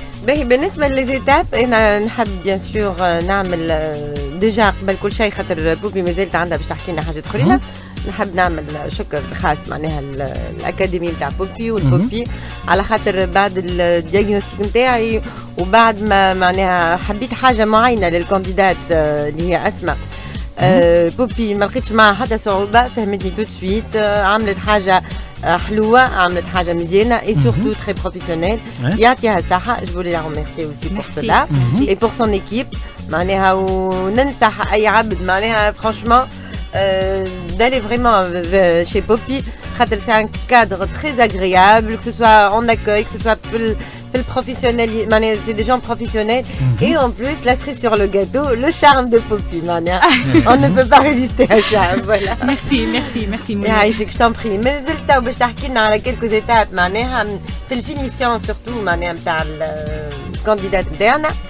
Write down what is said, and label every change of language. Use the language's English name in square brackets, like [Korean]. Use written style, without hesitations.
[Arabic] باهي بالنسبه للزيتاب انا نحب بيان سور نعمل ديجا قبل كل شيء خاطر بوبي مازالت عندها باش تحكي لنا حاجات اخرين نحب نعمل شكر خاص معناها الاكاديمي نتاع بوبي والبوبي على خاطر بعد الدياغنوستيك نتاعي وبعد ما معناها حبيت حاجه معينه للكانديدات اللي هي اسماء بوبي ما لقيتش معها حتى صعوبه فهمتني تو سويت عملت حاجه حلوة عملت حاجة مزيانة [French] et surtout très professionnelle. [Arabic] يعطيها الصحة. [French] Je voulais la remercier aussi pour cela et pour son équipe. [Arabic] معناها وننصح أي عبد معناها [French] franchement d'aller vraiment chez Poppy. C'est un cadre très agréable, que ce soit en accueil, que ce soit le professionnel, c'est des gens professionnels. Et en plus, la cerise sur le gâteau, le charme de Poppy. On ne peut pas résister à ça. Voilà. Merci. Je t'en prie. Mais je vais te dire quelques étapes. C'est le finition surtout, [Arabic] نتاع الكانديدات نتاعنا.